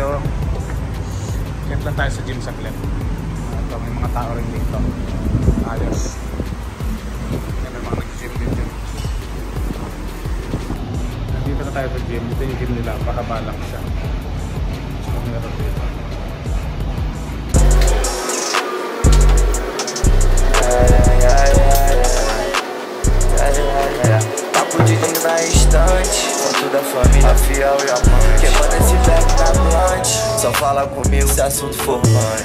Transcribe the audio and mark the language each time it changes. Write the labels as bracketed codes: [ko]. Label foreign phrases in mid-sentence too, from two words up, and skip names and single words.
[tl] Clip lang tayo sa gym sa clip. Ito, may mga tao rin dito. Ayos. Yan, may mga nag-gym dito. Dito na tayo sa gym. Dito yung gym nila. Pakabalak siya. So, meron dito. [pt] Papo de vinho na estante, foto da família fiel e amante. Queimando esse verbo na blunt, só fala comigo se assunto for mãe.